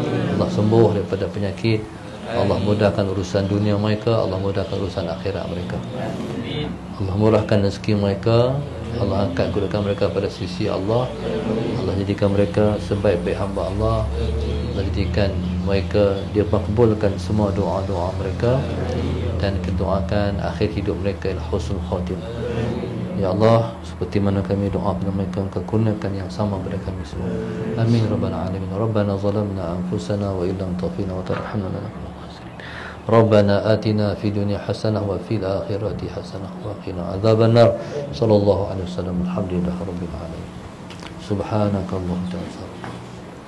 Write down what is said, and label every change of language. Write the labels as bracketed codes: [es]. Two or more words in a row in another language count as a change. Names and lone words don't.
[ms] Allah sembuh daripada penyakit, Allah mudahkan urusan dunia mereka, Allah mudahkan urusan akhirat mereka, Allah murahkan rezeki mereka, Allah angkat kedudukan mereka pada sisi Allah, Allah jadikan mereka sebaik-baik hamba Allah, Allah jadikan mereka, dia makbulkan semua doa-doa mereka dan kedoakan akhir hidup mereka [ar] إلى حسن الخاتمة. [ms] Ya Allah, seperti mana kami doa pada mereka, Engkau kurniakan yang sama pada kami semua. [ar] آمين رب العالمين. ربنا ظلمنا أنفسنا وإن لم تغفر لنا وترحمنا لنكونن من الخاسرين. ربنا آتنا في الدنيا حسنة وفي الآخرة حسنة وقنا عذاب النار. صلى الله عليه وسلم الحمد لله رب العالمين. سبحانك الله تعالى.